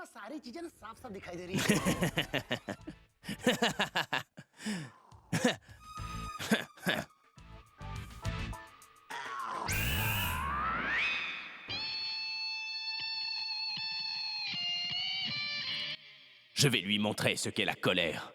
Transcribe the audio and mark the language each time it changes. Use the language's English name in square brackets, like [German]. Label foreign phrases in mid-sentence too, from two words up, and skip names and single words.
[Hindi] सारी चीजें ना साफ साफ दिखाई दे रही है। [French] Je vais lui montrer ce qu'est la colère.